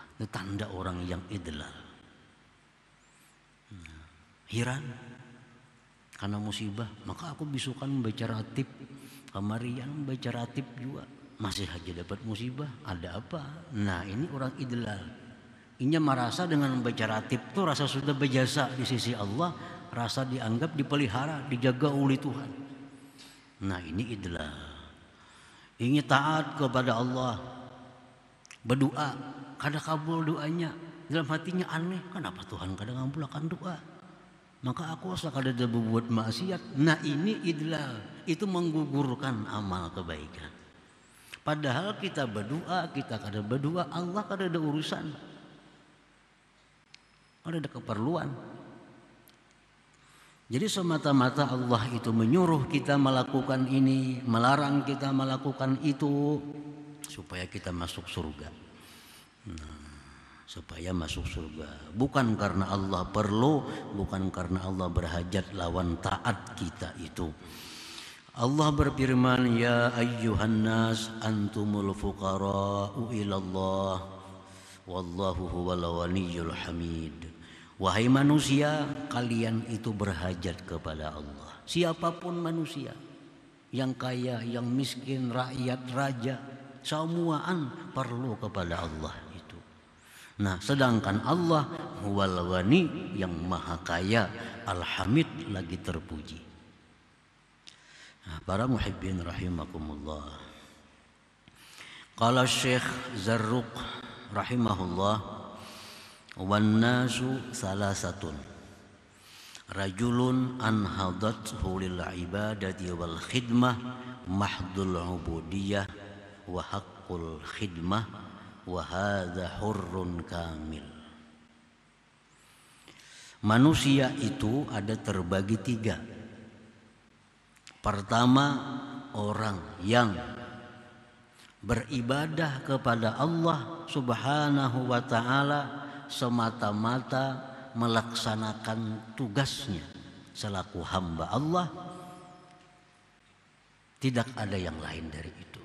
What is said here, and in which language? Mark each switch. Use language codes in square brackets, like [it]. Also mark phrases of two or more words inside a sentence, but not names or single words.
[bjn] Itu tanda orang yang idlal. Heran karena musibah, maka aku bisukan membaca ratib, kamarian membaca ratib juga, masih aja dapat musibah, ada apa? [id] Nah ini orang idlal. [bjn] Inya merasa dengan membaca ratib itu rasa sudah berjasa di sisi Allah, rasa dianggap dipelihara, dijaga oleh Tuhan. [id] Nah ini idlal. Ingin taat kepada Allah, [bjn] berdoa, kada kabul doanya, dalam hatinya aneh, kenapa Tuhan kada ngabulkan doa? Maka aku asa kada ada berbuat maksiat. [id] Nah ini idlal, itu menggugurkan amal kebaikan. [bjn] Padahal kita berdoa, kita kada berdoa, Allah kada ada urusan, kada ada keperluan. [id] Jadi semata-mata Allah itu menyuruh kita melakukan ini, melarang kita melakukan itu, supaya kita masuk surga. Supaya masuk surga. [bjn] Bukan karena Allah perlu, bukan karena Allah berhajat lawan taat kita itu. [id] Allah berfirman, [ar] يا أيها الناس أنتم الفقراء إلى الله والله هو الغني الحميد. [id] Wahai manusia, kalian itu berhajat kepada Allah. Siapapun manusia, yang kaya, yang miskin, rakyat, raja, semuaan perlu kepada Allah itu. Nah, sedangkan Allah [ar] هو الغني, [id] yang maha kaya, al-hamid, lagi terpuji. Nah, para [ar] محبين رحمكم الله. قال الشيخ زروق رحمه الله والناس ثلاثة رجل انحدث للعبادة والخدمة محض العبودية وحق الخدمة وهذا حر كامل. [id] Manusia itu ada terbagi tiga. Pertama, orang yang beribadah kepada Allah [ar] سبحانه وتعالى [id] semata-mata melaksanakan tugasnya selaku hamba Allah, tidak ada yang lain dari itu.